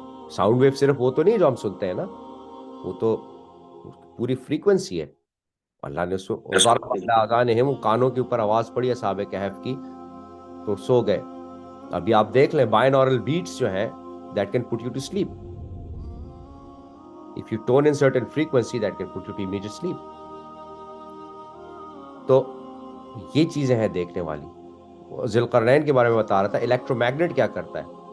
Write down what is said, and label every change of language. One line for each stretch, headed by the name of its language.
Urdu: Sound wave صرف وہ تو نہیں جو ہم سنتے ہیں نا, وہ تو پوری فریکوینسی ہے. اللہ نے اس کو وہ کانوں کے اوپر آواز پڑی اصحاب کہف کی, تو سو گئے. ابھی آپ دیکھ لیں بائنورل بیٹس جو ہیں
English: that can put you to sleep. If you tone in certain frequency that can put you to immediate sleep.
Urdu: تو یہ چیزیں ہیں دیکھنے والی. ذوالقرنین کے بارے میں بتا رہا تھا, الیکٹرو میگنیٹ کیا کرتا ہے.